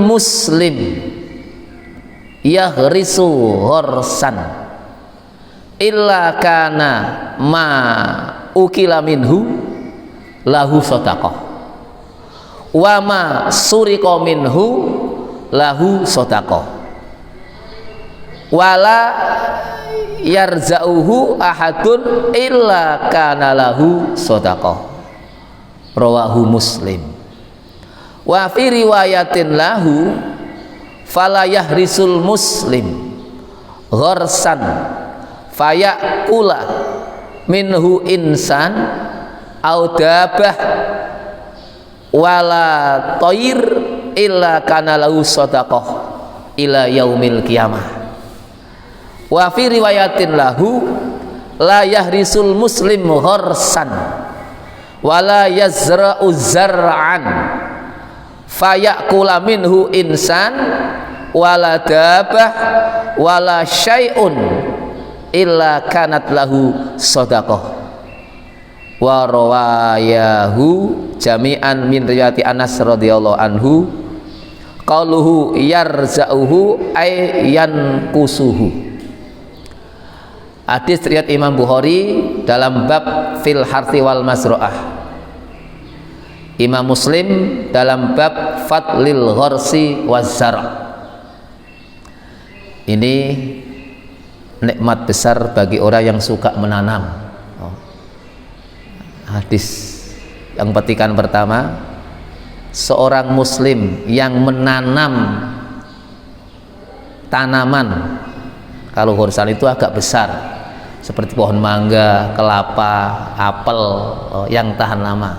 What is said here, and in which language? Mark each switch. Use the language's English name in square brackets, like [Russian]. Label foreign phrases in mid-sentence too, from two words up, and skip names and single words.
[Arabic] مسلم يغرس غرسا إلا كان ما أكل منه له صدقة وما سرق منه له صدقة ولا يرزؤه أحد إلا كان له صدقة. رواه مسلم وفي رواية له فلا يغرس المسلم غرسا فيأكل منه إنسان أو دابة ولا طير إلا كان له صدقة إلى يوم القيامة. وفي رواية له لا يغرس المسلم غرسا ولا يزرع زرعا فيأكل منه إنسان ولا دابة ولا شيء إلا كانت له صدقة. ورواه جميعا من رواية أنس رضي الله عنه قوله يرزؤه أي ينقصه. [Indonesian] Hadis riwayat Imam Bukhari dalam bab [Arabic] في الحرث والمزرعة. [Indonesian] Imam Muslim dalam bab [Arabic] فضل الغرس والزرع'. [Indonesian] Ini nikmat besar bagi orang yang suka menanam. Hadis yang petikan pertama, seorang muslim yang menanam tanaman, kalau ghorsan itu agak besar seperti pohon mangga, kelapa, apel, yang tahan lama.